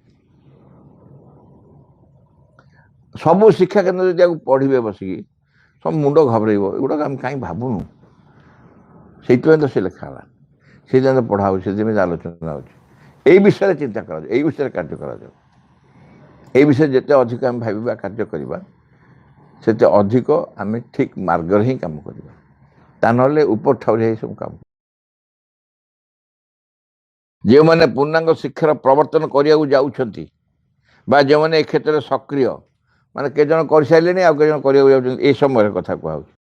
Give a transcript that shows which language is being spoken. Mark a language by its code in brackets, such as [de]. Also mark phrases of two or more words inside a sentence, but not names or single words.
[or] ସବୁ ଶିକ୍ଷା କେନ୍ଦ୍ର ଯଦି ଆକୁ ପଢ଼ିବେ ବସିକି, ସବୁ ମୁଣ୍ଡ ଘବରେଇବ, ଏଗୁଡ଼ାକ ଆମେ କାହିଁ ଭାବୁନୁ। ସେଇଥିପାଇଁ ତ ସେ ଲେଖା ହେଲା, ସେଇଥିପାଇଁ ତ ପଢ଼ା ହେଉଛି, ସେଥିପାଇଁ ଆଲୋଚନା ହେଉଛି। ଏଇ ବିଷୟରେ ଚିନ୍ତା କରାଯାଉ, ଏଇ ବିଷୟରେ କାର୍ଯ୍ୟ କରାଯାଉ। এই বিষয়ে যেতে ଅଧିକ ଆମେ ଭାବିବା, କାର୍ଯ୍ୟ କରିବା, ସେତେ ଅଧିକ ଆମେ ଠିକ୍ ମାର୍ଗରେ ହିଁ କାମ କରିବା। ତା ନହେଲେ ଉପର ଠାଉରେ ହିଁ ସବୁ କାମ। ଯେଉଁମାନେ ପୂର୍ଣ୍ଣାଙ୍ଗ ଶିକ୍ଷାର ପ୍ରବର୍ତ୍ତନ କରିବାକୁ ଯାଉଛନ୍ତି ବା ଯେଉଁମାନେ ଏ କ୍ଷେତ୍ରରେ ସକ୍ରିୟ, ମାନେ କେତେ ଜଣ କରିସାରିଲେଣି, ଆଉ କେତେ ଜଣ କରିବାକୁ ଯାଉଛନ୍ତି, ଏ ସମୟରେ କଥା କୁହାହେଉଛି।